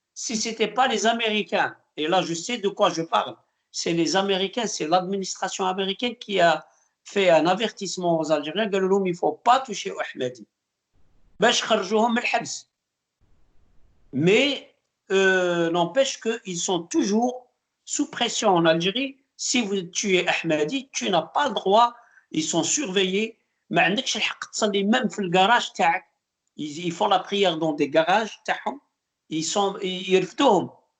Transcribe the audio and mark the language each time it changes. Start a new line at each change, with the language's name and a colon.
French: Si ce n'était pas les Américains, et là je sais de quoi je parle, c'est les Américains, c'est l'administration américaine qui a fait un avertissement aux Algériens,
Arabic: قالوا لهم
French: il ne faut pas toucher aux Ahmadi.
Arabic: باش خرجوهم من الحبس.
French: Mais n'empêche qu'ils sont toujours sous pression en Algérie. Si tu es Ahmadi, tu n'as pas le droit, ils sont surveillés.
Arabic: ما عندكش الحق تصلي
French: même
Arabic: في الجراج تاعك.
French: Ils font la prière dans des garages
Arabic: تاعهم.
French: Ils
Arabic: يرفدوهم.